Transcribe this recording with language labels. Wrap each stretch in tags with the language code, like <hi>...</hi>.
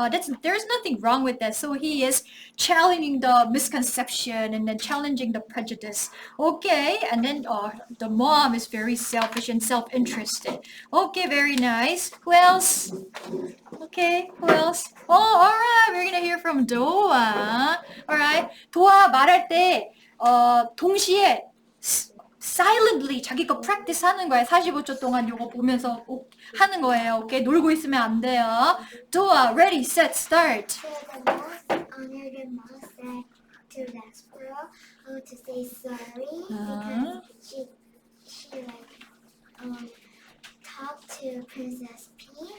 <en>There's nothing wrong with that. So he is challenging the misconception and then challenging the prejudice. Okay, and then the mom is very selfish and self-interested. Okay, very nice. Who else? Okay, who else? Oh, alright. We're gonna hear from Doa. Alright.</en> <ko>도아 말할 때 동시에 silently 자기 거 practice 하는 거예요. 45초 동안 요거 보면서 하는 거예요. 오케이? 놀고 있으면 안 돼요.</ko> <en>도아, ready, set, start. So the most honored mouse said to Despereaux to say sorry because she like talked to Princess Peach.</en>